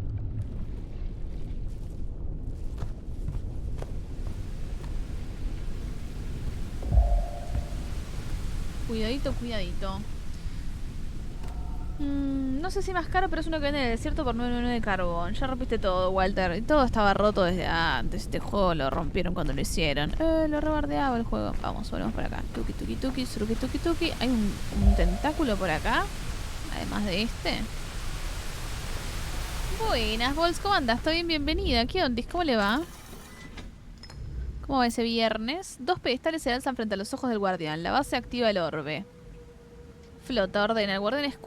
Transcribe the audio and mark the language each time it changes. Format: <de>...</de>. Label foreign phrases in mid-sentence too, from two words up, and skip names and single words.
<es>Cuidadito, cuidadito. No sé si más caro, pero es uno que vende en el desierto por 9,99 de carbón. Ya rompiste todo, Walter. Y todo estaba roto desde antes. Este juego lo rompieron cuando lo hicieron. Lo rebardeaba el juego. Vamos, volvemos por acá. Tuki, tuki, tuki, suruki, tuki, tuki. Hay un tentáculo por acá. Además de este. Buenas, Bols. ¿Cómo andas? ¿Está bien? Bienvenida. ¿Qué onda? ¿Cómo le va? ¿Cómo va ese viernes? 2 pedestales se alzan frente a los ojos del guardián. La base activa el orbe. Flota, ordena. El guardián escucha.</es>